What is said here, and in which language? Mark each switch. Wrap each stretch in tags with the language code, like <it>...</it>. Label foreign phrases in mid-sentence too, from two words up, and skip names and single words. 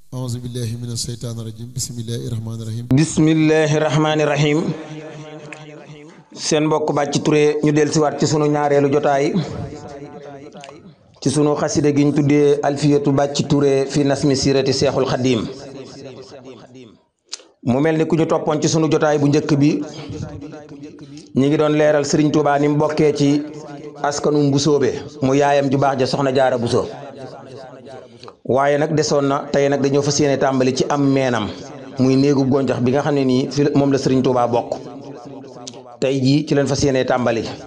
<ar>أعوذ بالله من الشيطان الرجيم بسم الله الرحمن الرحيم بسم الله الرحمن الرحيم</ar> <wo>seen mbokk Bathie Touré ñu del siwaat ci sunu ñaareelu jotaay ci sunu xasida gi ñu tuddee alfiyatu Bathie Touré fi nasmi sirati seexul xadim mu mel ni ku ñu toppoon ci sunu jotaay bu njëkk bi ñi ngi doon leeral Serigne Touba ni mu bokkee ci askanu Mbusoobe mu yaayam ju baax ja soxna Jaara Buso waaye nag desoon na tey nag dañoo fas yéene tàmbali ci am meenam muy néegu gonjax bi nga xam ne nii fi moom la Serigne Touba bokk tey jii ci leen fas yéene tàmbali</wo>